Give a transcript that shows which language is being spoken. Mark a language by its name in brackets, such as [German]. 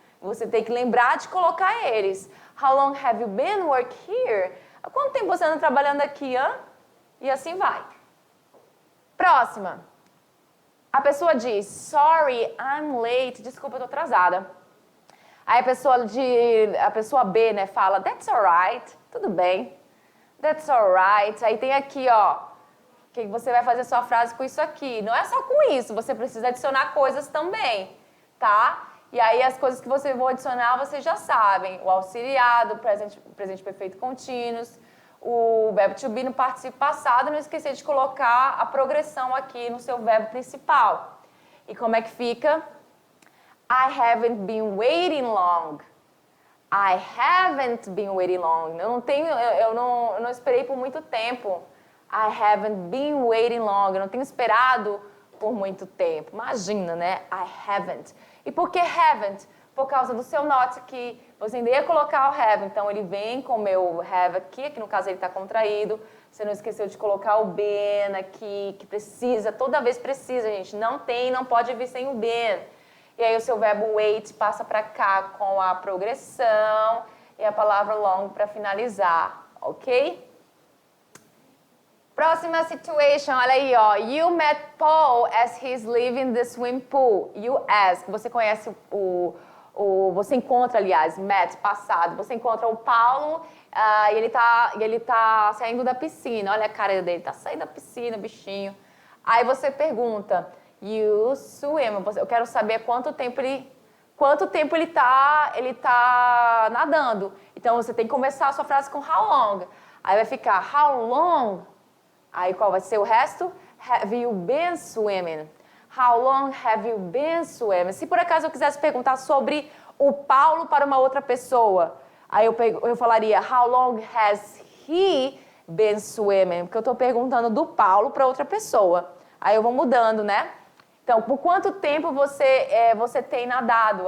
[Portuguese] Você tem que lembrar de colocar eles. [English] How long have you been working here? [Portuguese] Há quanto tempo você anda trabalhando aqui, hã? E assim vai. Próxima. A pessoa diz, [English] sorry, I'm late. [Portuguese] Desculpa, eu tô atrasada. Aí a pessoa B, né, fala, [English] that's alright. [Portuguese] Tudo bem. [English] That's alright. [Portuguese] Aí tem aqui, ó, que você vai fazer sua frase com isso aqui. Não é só com isso, você precisa adicionar coisas também, tá? E aí as coisas que você vai adicionar, vocês já sabem. O auxiliar, o presente perfeito contínuos, o verbo to be no participio passado, não esquecer de colocar a progressão aqui no seu verbo principal. E como é que fica? [English] I haven't been waiting long. I haven't been waiting long. [Portuguese] Eu não esperei por muito tempo. [English] I haven't been waiting long. [Portuguese] Eu não tenho esperado por muito tempo. Imagina, né? I haven't. E por que haven't? Por causa do seu not aqui. Você ainda ia colocar o have, então ele vem com o meu have aqui, que no caso ele está contraído. Você não esqueceu de colocar o been aqui, que precisa, toda vez precisa, gente. Não pode vir sem o been. E aí o seu verbo wait passa para cá com a progressão e a palavra long para finalizar, ok? Próxima situation, olha aí, ó. [English] You met Paul as he's leaving the swimming pool. You ask, [Portuguese] você conhece você encontra, aliás, met, passado. Você encontra o Paulo e ele tá saindo da piscina. Olha a cara dele, tá saindo da piscina, bichinho. Aí você pergunta, [English] you swim. [Portuguese] Eu quero saber quanto tempo ele tá nadando. Então você tem que começar a sua frase com how long. Aí vai ficar how long. Aí qual vai ser o resto? [English] Have you been swimming? How long have you been swimming? [Portuguese] Se por acaso eu quisesse perguntar sobre o Paulo para uma outra pessoa, aí eu falaria [English] how long has he been swimming? [Portuguese] Porque eu estou perguntando do Paulo para outra pessoa. Aí eu vou mudando, né? Então, por quanto tempo você tem nadado?